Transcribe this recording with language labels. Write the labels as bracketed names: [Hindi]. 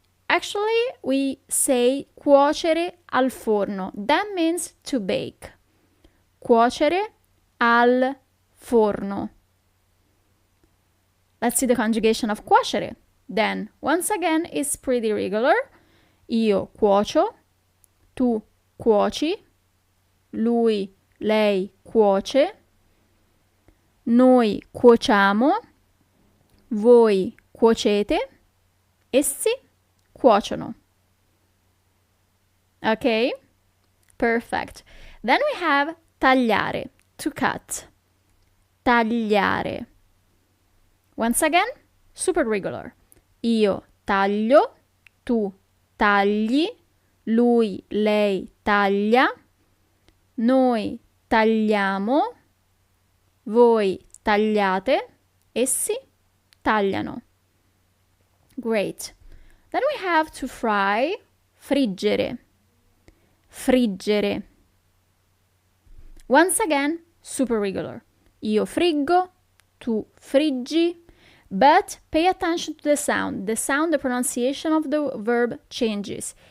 [English] Actually, we say [Italian] cuocere al forno. [English] That means to bake. [Italian] Cuocere al forno. [English] Let's see the conjugation of cuocere. Then, once again, it's pretty regular. [Italian] Io cuocio, tu cuoci, lui, lei cuoce, noi cuociamo, voi cuocete, essi cuociono. [English] Okay? Perfect. Then we have tagliare, to cut. Tagliare. Once again, super regular. [Italian] Io taglio, tu tagli, lui, lei taglia, noi tagliamo, voi tagliate, essi tagliano. [English] Great. Then we have to fry, friggere. Friggere. Once again, super regular. [Italian] Io friggo, tu friggi, [English] but pay attention to the sound. The sound, the pronunciation of the verb changes.